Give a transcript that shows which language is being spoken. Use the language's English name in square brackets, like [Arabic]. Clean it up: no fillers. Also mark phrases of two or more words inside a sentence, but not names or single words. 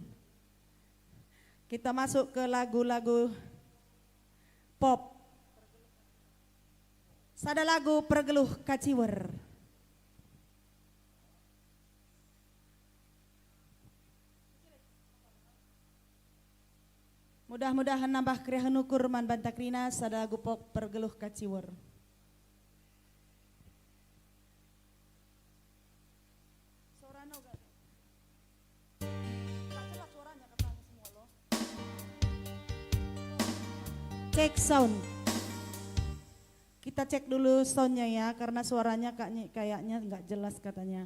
[Indonesian] Kita masuk ke lagu-lagu pop. [Batak Karo] Sada lagu Pergeluh Kaciwer. [Indonesian] Mudah-mudahan nambah [Batak Karo] keriahan ukur man bantakrina sada lagu pop Pergeluh Kaciwer. [English] Cek sound. [Indonesian] Kita cek dulu soundnya ya, karena suaranya kayaknya nggak jelas katanya.